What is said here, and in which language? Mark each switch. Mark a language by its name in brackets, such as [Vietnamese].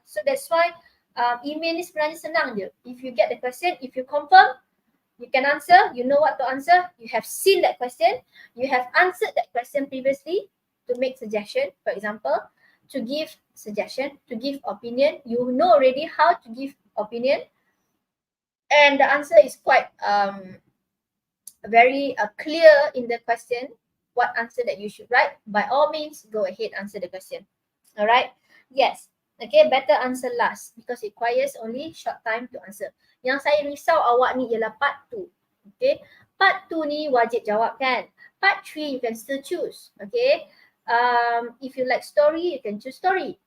[English] So that's why email [Malay] ni sebenarnya senang je. [English] If you get the question, if you confirm, you can answer, you know what to answer, you have seen that question, you have answered that question previously, to make suggestion, for example, to give suggestion, to give opinion, you know already how to give opinion, and the answer is quite very clear in the question, what answer that you should write. By all means, go ahead, answer the question. Alright, yes. Okay, better answer last because it requires only short time to answer. [Malay] Yang saya risau awak ni ialah part 2. Okay, part 2 ni wajib jawab kan. [English] Part 3 you can still choose. Okay, if you like story, you can choose story.